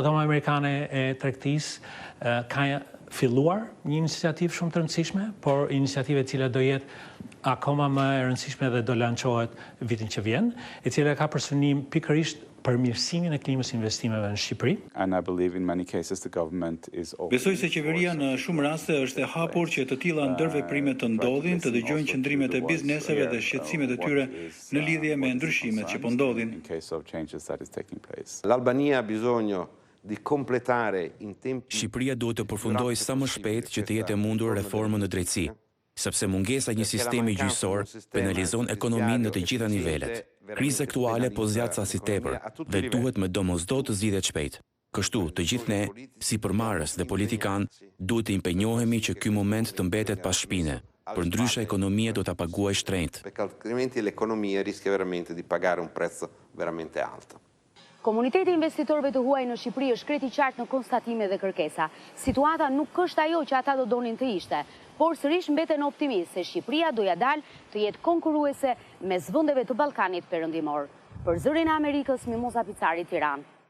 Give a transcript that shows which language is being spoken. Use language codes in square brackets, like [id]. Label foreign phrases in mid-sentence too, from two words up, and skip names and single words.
[sq] Dhoma amerikane e tregtisë ka filluar një iniciativë shumë të rëndësishme, por iniciativë e cila do jetë akoma më e rëndësishme dhe do lançohet vitin që vjen, e cila ka për synim pikërisht përmirësimin e klimës investimeve në Shqipëri. Besoj se qeveria në shumë raste është e hapur që të tilla ndërveprime të ndodhin, të dëgjojnë qëndrimet e bizneseve dhe shqetësimet e tyre në lidhje me ndryshimet që po ndodhin. [it] L'Albania ha bisogno di completare in tempi. [sq] Shqipëria duhet të përfundojë sa më shpejt që të jetë e mundur reformën në drejtësi, sepse mungesa një sistemi gjyqësor penalizon ekonominë në të gjitha nivelet. Kriza aktuale po zgjat sa si tepër dhe duhet me domosdoshmëri të zgjidhet shpejt. Kështu, të gjithë ne, si përmarrës dhe politikan, duhet të impenjohemi që ky moment të mbetet pas shpine. Përndryshe ekonomia do ta paguajë shtrenjtë. [it] Perché altrimenti l'economia rischia veramente di pagare un prezzo veramente alto. [sq] Komuniteti investitorëve të huaj në Shqipëri është kreti qartë në konstatime dhe kërkesa. Situata nuk është ajo që ata do donin të ishte, por sërish mbeten optimist se Shqipëria do ja dalë të jetë konkurruese mes vendeve të Ballkanit Perëndimor. Për Zërin e Amerikës, Mimoza Picari, Tiranë.